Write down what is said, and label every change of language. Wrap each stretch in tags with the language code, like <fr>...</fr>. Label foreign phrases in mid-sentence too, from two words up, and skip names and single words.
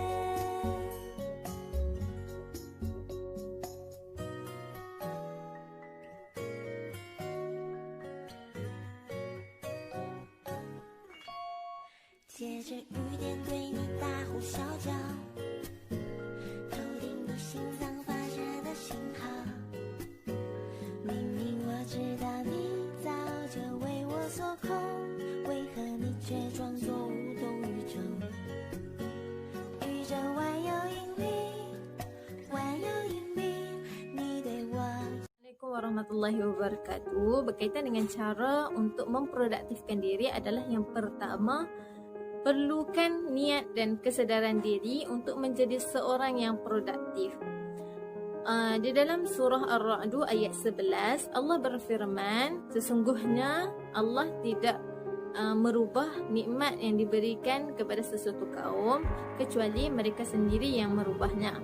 <zh>借着雨点对你大呼小叫，头顶你心脏发射的信号，明明我知道你早就为我所空，为何你却装作无动于衷？宇宙万有引力，万有引力，你对我。</zh> <ar>السلام عليكم ورحمة الله وبركاته.</ar> <ms>Berkaitan dengan cara untuk memproduktifkan diri adalah yang pertama, perlukan niat dan kesedaran diri untuk menjadi seorang yang produktif. Di dalam surah Ar-Ra'd ayat 11, Allah berfirman, sesungguhnya Allah tidak merubah nikmat yang diberikan kepada sesuatu kaum kecuali mereka sendiri yang merubahnya.</ms>